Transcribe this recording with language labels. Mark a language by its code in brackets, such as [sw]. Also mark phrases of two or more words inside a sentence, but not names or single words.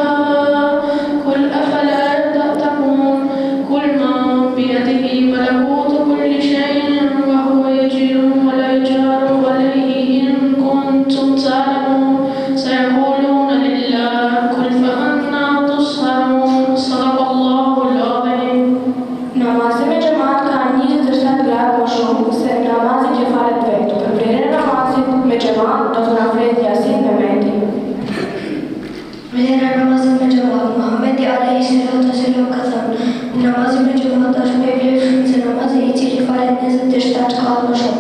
[ar] قل أفلا تتقون قل من بيده ملكوت كل شيء وهو يجير ولا يجار عليه إن كنتم تعلمون سيقولون لله قل فأنا تسحرون صدق الله العظيم. [sq] Namazi me xhamat ka 27 gradë më shumë se namazi që falet vetë. Për vlerën e namazit me xhamat do të na flet Yasin Mehmeti. Vlera e namazit me xhamat. Muhamedi [ar] عليه الصلاة والسلام [sq] ka thënë, namazi me xhamat është më i vlefshëm se namazi i cili falet 27 shkallë më shumë.